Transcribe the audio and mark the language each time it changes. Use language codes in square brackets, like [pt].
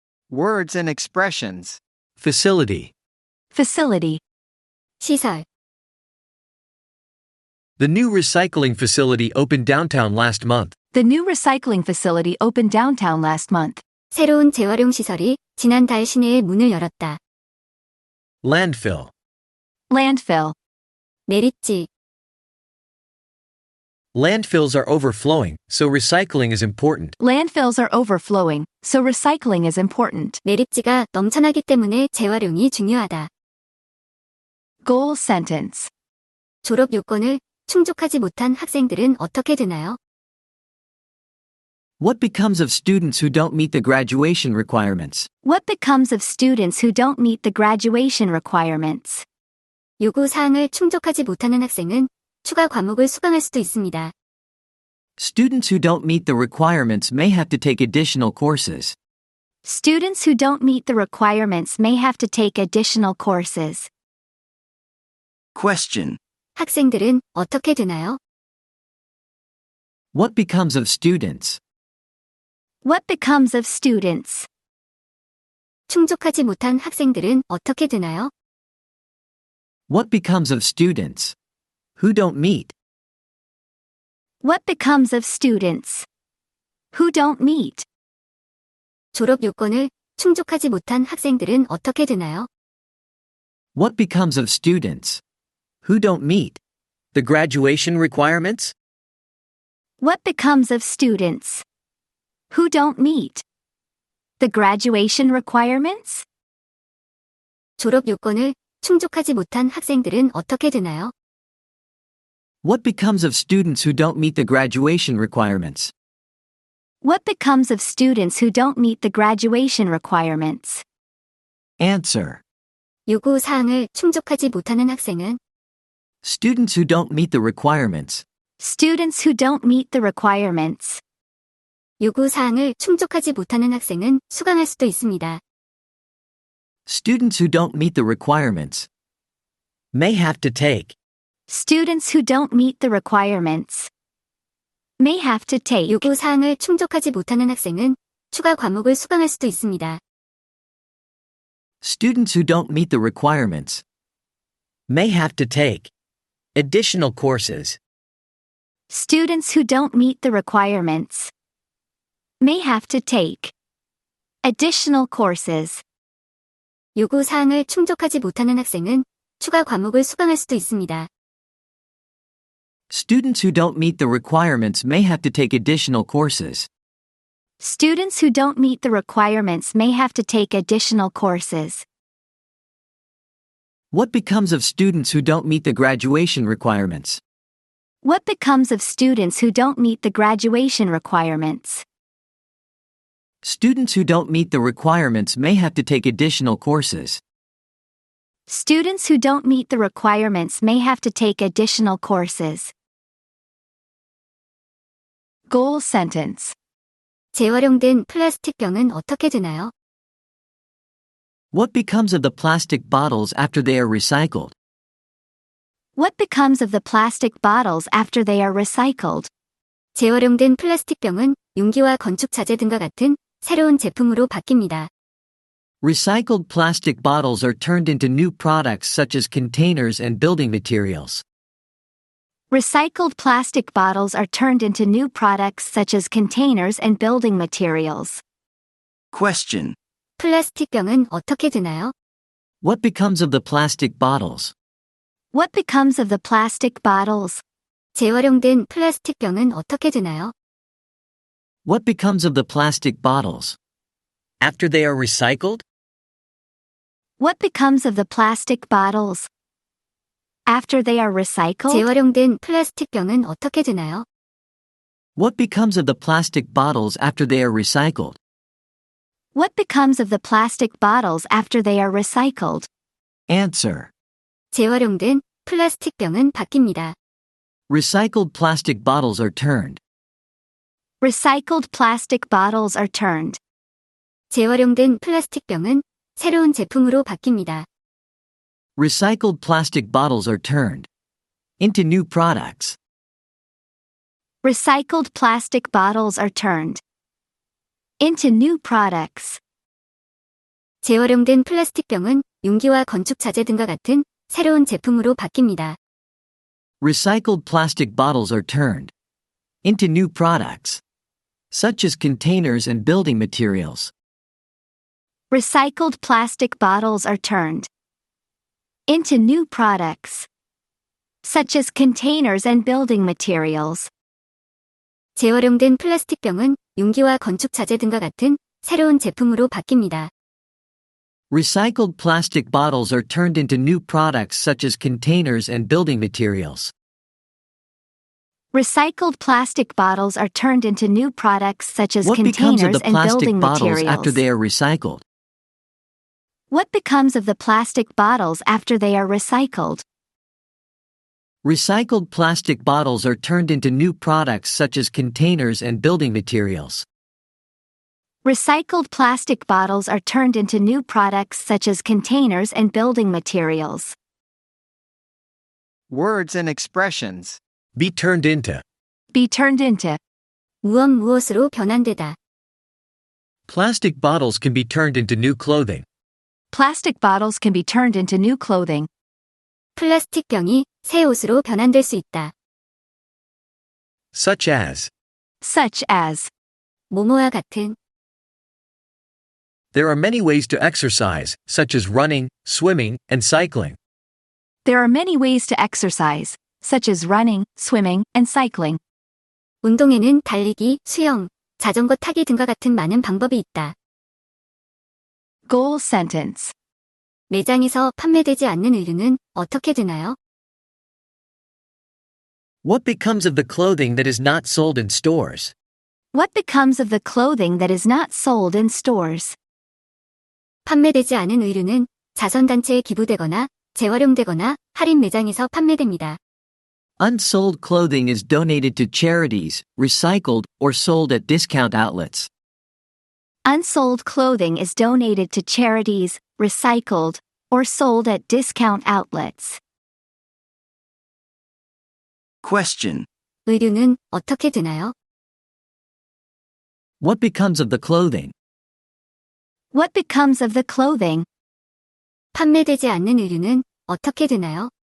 [en] Words and expressions. Facility. Facility. [ko] 시설. [en] The new recycling facility opened downtown last month. The new recycling facility opened downtown last month. [ko] 새로운 재활용 시설이 지난달 시내에 문을 열었다. [en] Landfill. Landfill. [ko] 매립지. [en] Landfills are overflowing, so recycling is important. Landfills are overflowing, so recycling is important. [ko] 매립지가 넘쳐나기 때문에 재활용이 중요하다. [en] Goal sentence. [ko] 졸업 요건을 충족하지 못한 학생들은 어떻게 되나요? [en] What becomes of students who don't meet the graduation requirements? What becomes of students who don't meet the graduation requirements? [ko] 요구 사항을 충족하지 못하는 학생은 추가 과목을 수강할 수도 있습니다. [en] Students who don't meet the requirements may have to take additional courses. Students who don't meet the requirements may have to take additional courses. Question. [ko] 학생들은 어떻게 되나요? [en] What becomes of students? What becomes of students? [ko] 충족하지 못한 학생들은 어떻게 되나요? [en] What becomes of students? Who don't meet? What becomes of students? Who don't meet? [ko] 졸업 요건을 충족하지 못한 학생들은 어떻게 되나요? [en] What becomes of students? Who don't meet? The graduation requirements? What becomes of students? Who don't meet? The graduation requirements? [ko] 졸업 요건을 충족하지 못한 학생들은 어떻게 되나요? [en] What becomes of students who don't meet the graduation requirements? What becomes of students who don't meet the graduation requirements? Answer. [ko] 요구 사항을 충족하지 못하는 학생은 [en] Students who don't meet the requirements. Students who don't meet the requirements. [ko] 요구 사항을 충족하지 못하는 학생은 수강할 수도 있습니다. [en] Students who don't meet the requirements. May have to take. Students who don't meet the requirements. May have to take. [ko] 요구 사항을 충족하지 못하는 학생은 추가 과목을 수강할 수도 있습니다. [en] Students who don't meet the requirements. May have to take. Additional courses. Students who don't meet the requirements. May have to take. Additional courses. [ko] 요구 사항을 충족하지 못하는 학생은 추가 과목을 수강할 수도 있습니다. [en] Students who don't meet the requirements may have to take additional courses. Students who don't meet the requirements may have to take additional courses. What becomes of students who don't meet the graduation requirements? What becomes of students who don't meet the graduation requirements? Students who don't meet the requirements may have to take additional courses. Students who don't meet the requirements may have to take additional courses. Goal sentence. [ko] 재활용된 플라스틱 병은 어떻게 되나요? [en] What becomes of the plastic bottles after they are recycled? What becomes of the plastic bottles after they are recycled? [ko] 재활용된 플라스틱 병은 용기와 건축 자재 등과 같은 새로운 제품으로 바뀝니다. [en] Recycled plastic bottles are turned into new products such as containers and building materials. Recycled plastic bottles are turned into new products such as containers and building materials. Question. [ko] 플라스틱 병은 어떻게 되나요? [en] What becomes of the plastic bottles? What becomes of the plastic bottles? [ko] 재활용된 플라스틱 병은 어떻게 되나요? [en] What becomes of the plastic bottles? After they are recycled? What becomes of the plastic bottles? After they are recycled? [ko] 재활용된 플라스틱 병은 어떻게 되나요? [en] What becomes of the plastic bottles after they are recycled? What becomes of the plastic bottles after they are recycled? Answer. [ko] 재활용된 플라스틱 병은 바뀝니다. [en] Recycled plastic bottles are turned. Recycled plastic bottles are turned. [ko] 재활용된 플라스틱 병은 새로운 제품으로 바뀝니다. [en] Recycled plastic bottles are turned into new products. Recycled plastic bottles are turned into new products. [ko] 재활용된 플라스틱 병은 용기와 건축 자재 등과 같은 새로운 제품으로 바뀝니다. [en] Recycled plastic bottles are turned into new products, such as containers and building materials. Recycled plastic bottles are turned into new products, such as containers and building materials. [ko] 재활용된 플라스틱 병은 용기와 건축 자재 등과 같은 새로운 제품으로 바뀝니다. [en] Recycled plastic bottles are turned into new products such as containers and building materials. Recycled plastic bottles are turned into new products such as What becomes of containers the and plastic building bottles materials. after they are recycled? What becomes of the plastic bottles after they are recycled? Recycled plastic bottles are turned into new products such as containers and building materials. Recycled plastic bottles are turned into new products such as containers and building materials. Words and expressions. Be turned into. Be turned into. [ko] 무엇으로 변환되다. [en] Plastic bottles can be turned into new clothing. Plastic bottles can be turned into new clothing. [ko] 플라스틱 병이 새 옷으로 변환될 수 있다. [en] Such as. Such as. [ko] 뭐뭐와 같은. [en] There are many ways to exercise, such as running, swimming, and cycling. There are many ways to exercise, such as running, swimming, and cycling. [ko] 운동에는 달리기, 수영, 자전거 타기 등과 같은 많은 방법이 있다. [en] Goal sentence. [ko] 매장에서 판매되지 않는 의류는 어떻게 되나요? [en] What becomes of the clothing that is not sold in stores? What becomes of the clothing that is not sold in stores? [ko] 판매되지 않은 의류는 자선단체에 기부되거나 재활용되거나 할인 매장에서 판매됩니다. [en] Unsold clothing is donated to charities, recycled, or sold at discount outlets. Unsold clothing is donated to charities, recycled, or sold at discount outlets. Question. [ko] 의류는 어떻게 되나요? [en] What becomes of the clothing? What becomes of the clothing? [ko] 판매되지 않는 의류는 어떻게 되나요?